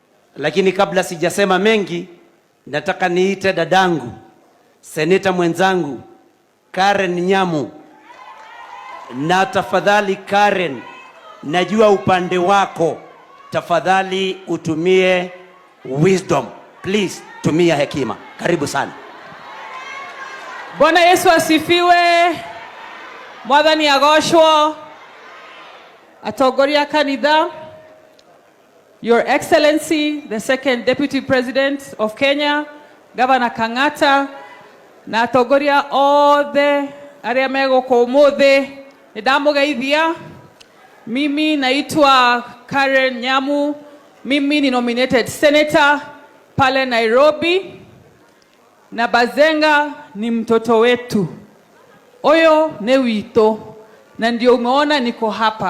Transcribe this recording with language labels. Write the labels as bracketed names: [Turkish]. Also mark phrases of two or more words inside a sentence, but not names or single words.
[Swahili] Lakini kabla sijasema mengi, nataka niite dadangu, seneta mwenzangu Karen Nyamu. Na tafadhali Karen, najua upande wako, tafadhali utumie wisdom. Please, tumia hekima. Karibu sana. Bwana Yesu asifiwe. [Kikuyu] Mwathani agoshwo. Atongoria kanitha, [English] Your Excellency, the Second Deputy President of Kenya, Governor Kang'ata, [Kikuyu] na atongoria othe aria megoko umuthi, nidamugeithia. [Swahili] Mimi naitwa Karen Nyamu. Mimi ni [English] nominated senator [Swahili] pale Nairobi, na Bazenga ni mtoto wetu. [Kikuyu] Oyo ne wito, [Swahili] na ndio umeona niko hapa.